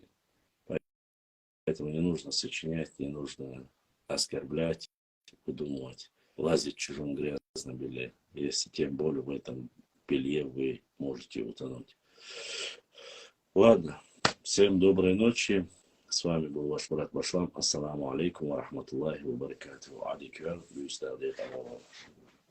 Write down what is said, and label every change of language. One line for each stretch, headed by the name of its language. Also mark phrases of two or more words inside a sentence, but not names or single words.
Russian: Поэтому не нужно сочинять, не нужно оскорблять, выдумывать, лазить в чужом грязном белье. Если тем более в этом белье вы можете утонуть. Ладно. Всем доброй ночи. С вами был ваш брат Башлам.
Arabic: السلام عليكم ورحمة الله وبركاته. Адиквер,